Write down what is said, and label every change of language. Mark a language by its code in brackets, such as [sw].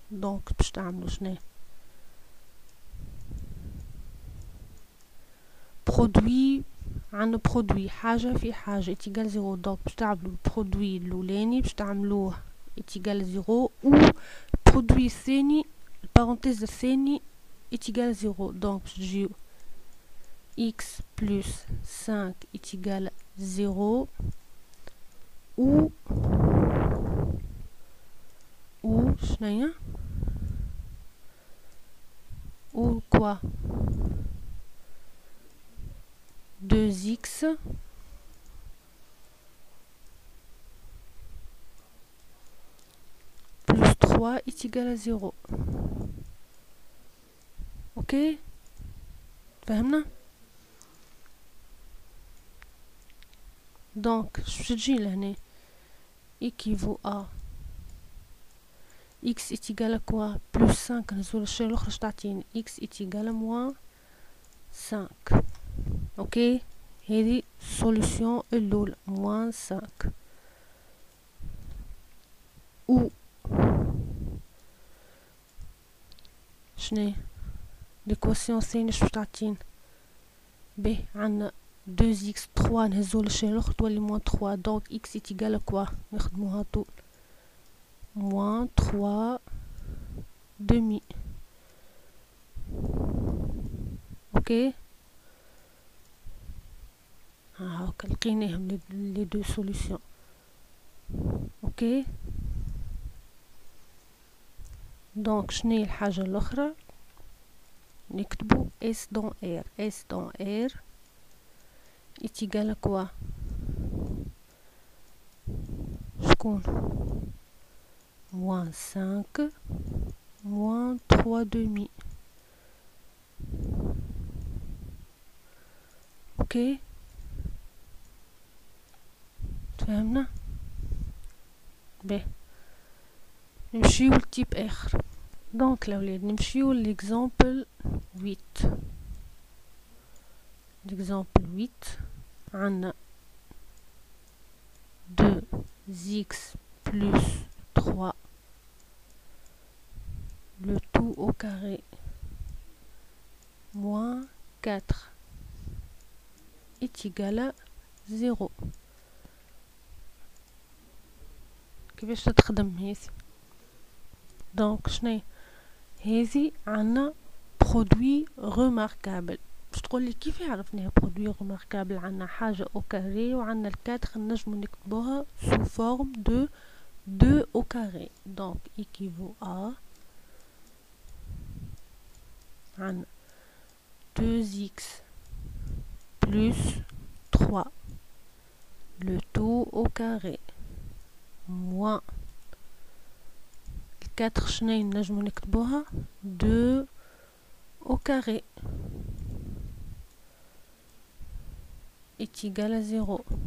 [ar] دونك باش تعملوا شنو برودوي عندنا برودوي حاجه في حاجه [fr] est égal à 0. [ar] دونك باش تعملوا البرودوي الاولاني باش تعملوه [fr] est égal à 0 [ar] و البرودوي الثاني البارونتيز الثاني est égal à 0. دونك باش تجيو [fr] x plus 5 est égal à 0 ou [ar] شناهي [fr] ou quoi 2x plus 3 est égal à 0. [ar] اوكي فهمنا. دونك باش تجي لهنا [fr] équivaut à x est égal à quoi plus 5 [ar] نزول الشيء الاخر تعطيني [fr] x est égal à moins 5. [ar] اوكي هذه solution الاولى [fr] moins 5 [ar] و شنو l'équation الثانية شو تعطينا ب عندنا 2x 3 نهزو للشيء الاخر تولي موان 3. دونك [fr] x est égal à quoi [ar] نخدموها طول موان [fr] 3 demi. [ar] اوكي هاكا لقيناهم لي دو سوليوشن. اوكي دونك شنو الحاجه الاخرى نكتبو [fr] s dans r. s dans r est égal à quoi [ar] شكون [fr] moins 5 moins 3 demi. [ar] اوكي تفهمنا به. نمشيو لتيب اخر. دونك الاولاد نمشيو ليكزامبل 8. ليكزامبل 8 عندنا [fr] 2x plus 3 le tout au carré moins 4 est égal à 0. [ar] كيفاش تخدم هذي؟ دونك شنو هذي عندنا برودوي ريماركابل. باش تقولي كيف عرفناها برودوي ريماركابل؟ عندنا حاجه او كاري وعندنا الكادر نجمو نكتبوها سو فورم دو [fr] 2 au carré. donc équivaut à [ar] عندنا [fr] 2x plus 3 le tout au carré moins 4 [ar] شنو نجمو نكتبوها [fr] 2 au carré est égal à 0.